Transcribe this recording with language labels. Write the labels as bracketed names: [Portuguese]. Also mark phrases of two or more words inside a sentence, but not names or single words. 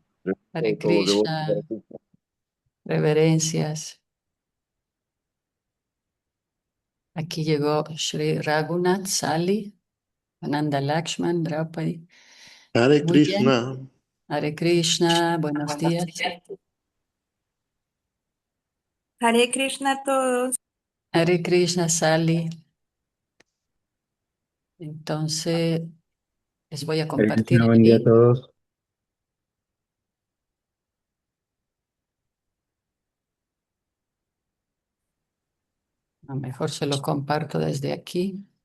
[Spanish] Reverencias Hare a todos los devotos para Krishna, ti. reverencias. Aquí llegó Sri Raghunath, Sali, Ananda Lakshman, Draupadi. Hare Muy bien. Krishna. Hare Krishna, buenos días. Hare Krishna a todos. Hare Krishna, Sali. Entonces, les voy a Hare compartir Krishna, el buen día a link. todos. A lo mejor se lo comparto desde aquí.